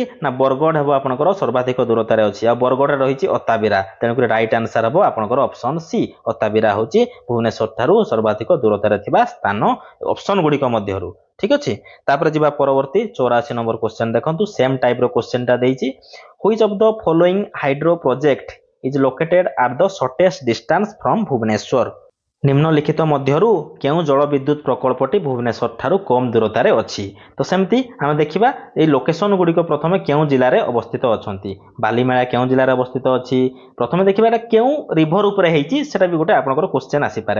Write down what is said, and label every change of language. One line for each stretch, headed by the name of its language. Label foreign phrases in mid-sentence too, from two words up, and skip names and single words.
Odia: ନା ବରଗଡ଼ ହେବ ଆପଣଙ୍କର ସର୍ବାଧିକ ଦୂରତାରେ ଅଛି, ଆଉ ବରଗଡ଼ରେ ରହିଛି ଅତାବିରା। ତେଣୁକରି
English: right answer
Odia: ହେବ ଆପଣଙ୍କର
English: option C.
Odia: ଅତାବିରା ହେଉଛି ଭୁବନେଶ୍ୱର ଠାରୁ ସର୍ବାଧିକ ଦୂରତାରେ ଥିବା ସ୍ଥାନ ଅପସନ ଗୁଡ଼ିକ ମଧ୍ୟରୁ। ଠିକ ଅଛି। ତାପରେ ଯିବା ପରବର୍ତ୍ତୀ 84
English: number question
Odia: ଦେଖନ୍ତୁ, ସେମ୍ ଟାଇପର କ୍ୱେଶ୍ଚନଟା ଦେଇଛି।
English: Which of the following hydro project is located at the shortest distance from ଭୁବନେଶ୍ୱର?
Odia: ନିମ୍ନଲିଖିତ ମଧ୍ୟରୁ କେଉଁ ଜଳ ବିଦ୍ୟୁତ ପ୍ରକଳ୍ପଟି ଭୁବନେଶ୍ୱର ଠାରୁ କମ୍ ଦୂରତାରେ ଅଛି? ତ ସେମିତି ଆମେ ଦେଖିବା ଏଇ ଲୋକେସନ ଗୁଡ଼ିକ ପ୍ରଥମେ କେଉଁ ଜିଲ୍ଲାରେ ଅବସ୍ଥିତ ଅଛନ୍ତି। ବାଲିମେଳା କେଉଁ ଜିଲ୍ଲାରେ ଅବସ୍ଥିତ ଅଛି? ପ୍ରଥମେ ଦେଖିବା ଏଟା କେଉଁ ରିଭର ଉପରେ ହେଇଛି, ସେଟା ବି ଗୋଟେ ଆପଣଙ୍କର କ୍ୱେଶ୍ଚନ ଆସିପାରେ।